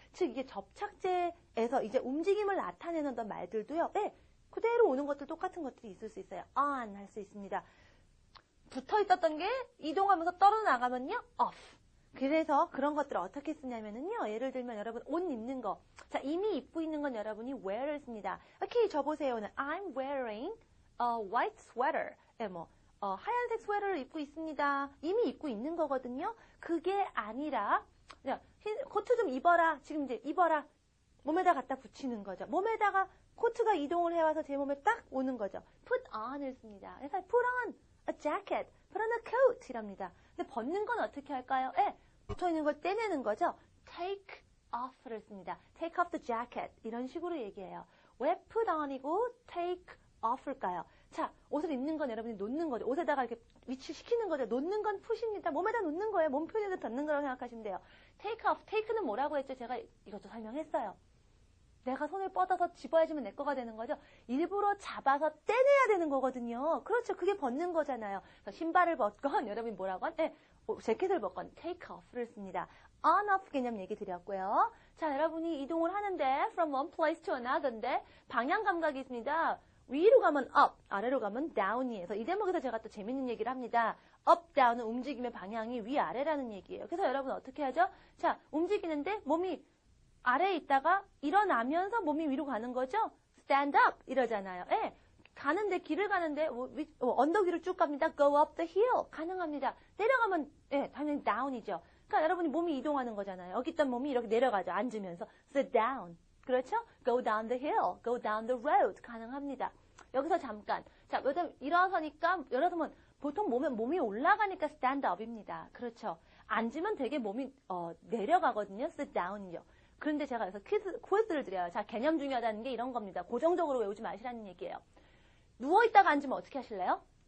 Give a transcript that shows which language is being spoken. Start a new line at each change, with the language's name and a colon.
Korean: 즉, 이게 접착제에서 이제 움직임을 나타내는 어떤 말들도요, 그대로 오는 것들, 똑같은 것들이 있을 수 있어요. on 할 수 있습니다. 붙어 있었던 게 이동하면서 떨어나가면요, off. 그래서 그런 것들을 어떻게 쓰냐면은요, 예를 들면 여러분 옷 입는 거. 자, 이미 입고 있는 건 여러분이 wear를 씁니다. 이렇게 적어보세요.
English: I'm wearing a white sweater.
Korean: 하얀색 스웨터를 입고 있습니다. 이미 입고 있는 거거든요. 그게 아니라, 코트 좀 입어라. 지금 이제 입어라. 몸에다 갖다 붙이는 거죠. 몸에다가 코트가 이동을 해와서 제 몸에 딱 오는 거죠.
English: put on을
Korean: 씁니다.
English: 그래서 put on a jacket, put on a coat
Korean: 이랍니다. 근데 벗는 건 어떻게 할까요? 붙어 있는 걸 떼내는 거죠.
English: take off를
Korean: 씁니다.
English: take off the jacket
Korean: 이런 식으로 얘기해요. 왜 put on이고 take off일까요? 자, 옷을 입는 건 여러분이 놓는 거죠. 옷에다가 이렇게 위치시키는 거죠. 놓는 건 푸십니다. 몸에다 놓는 거예요. 몸 표현에서 닿는 거라고 생각하시면 돼요. take off, take는 뭐라고 했죠? 제가 이것도 설명했어요. 내가 손을 뻗어서 집어야지면 내 거가 되는 거죠. 일부러 잡아서 떼내야 되는 거거든요. 그렇죠. 그게 벗는 거잖아요. 신발을 벗건 여러분이 뭐라고 한? 재킷을 벗건 take off를 씁니다. on off 개념 얘기 드렸고요. 자, 여러분이 이동을 하는데
English: from one place to another
Korean: 인데 방향 감각이 있습니다. 위로 가면 up, 아래로 가면 down이에요. 이 대목에서 제가 또 재밌는 얘기를 합니다. up, down은 움직임의 방향이 위아래라는 얘기예요. 그래서 여러분 어떻게 하죠? 자, 움직이는데 몸이 아래에 있다가 일어나면서 몸이 위로 가는 거죠?
English: stand up
Korean: 이러잖아요. 길을 가는데 언덕 위로 쭉 갑니다.
English: go up the hill
Korean: 가능합니다. 내려가면 당연히 down이죠. 그러니까 여러분이 몸이 이동하는 거잖아요. 여기 있던 몸이 이렇게 내려가죠. 앉으면서
English: sit down.
Korean: 그렇죠?
English: go down the hill, go down the road
Korean: 가능합니다. 여기서 잠깐. 자, 일어서니까 여러분 보통 몸이 올라가니까 stand up입니다. 그렇죠? 앉으면 되게 몸이 내려가거든요.
English: sit down이요.
Korean: 그런데 제가 여기서 퀴즈를 드려요. 자, 개념 중요하다는 게 이런 겁니다. 고정적으로 외우지 마시라는 얘기예요. 누워있다가 앉으면 어떻게 하실래요?